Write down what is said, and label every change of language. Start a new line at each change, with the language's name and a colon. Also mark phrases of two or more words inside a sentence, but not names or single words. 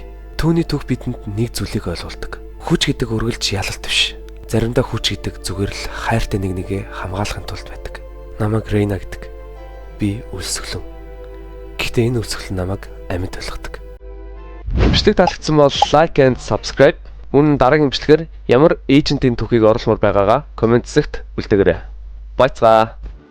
Mongolian: Түүний түүх бидэнд нэг зүйлийг ойлгуулдаг. Хүч гэдэг үргэлж ялалт биш. Заримдаа хүч гэдэг зүгээр л хайртай нэг нэгээ хамгаалахын тулд байдаг. Намайг Reyna гэдэг. Би өлсгөлөн. Гэхдээ энэ өлсгөл намайг амьд болгодог. Бичлэг таалагдсан бол
English: like and subscribe.
Mongolian: Үнэн дараагийн бичлэгээр ямар эйжентийн түүхийг оруулмаар байгаагаа комент хэсэгт үлдээгээрэй. Баяцгаа.